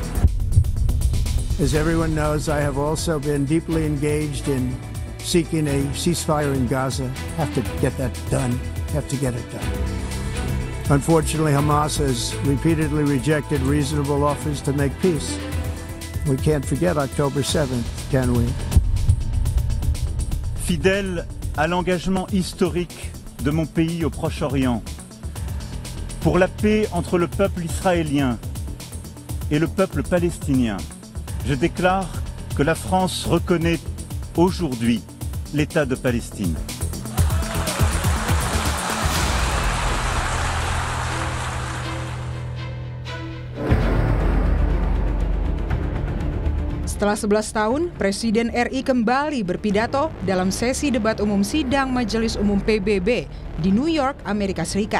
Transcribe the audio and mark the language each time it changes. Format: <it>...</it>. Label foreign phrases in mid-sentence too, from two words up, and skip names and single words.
<en>As everyone knows, I have also been deeply engaged in seeking a ceasefire in Gaza. Have to get that done. Have to get it done. Unfortunately, Hamas has repeatedly rejected reasonable offers to make peace. We can't forget October 7th, can we?</en> <fr>Fidèle à l'engagement historique de mon pays au Proche-Orient, pour la paix entre le peuple israélien et le peuple palestinien, je déclare que la France reconnaît aujourd'hui l'État de Palestine.</fr> <id>Setelah 11 tahun, Presiden RI kembali berpidato dalam sesi debat umum sidang Majelis Umum PBB di New York, Amerika Serikat.</id>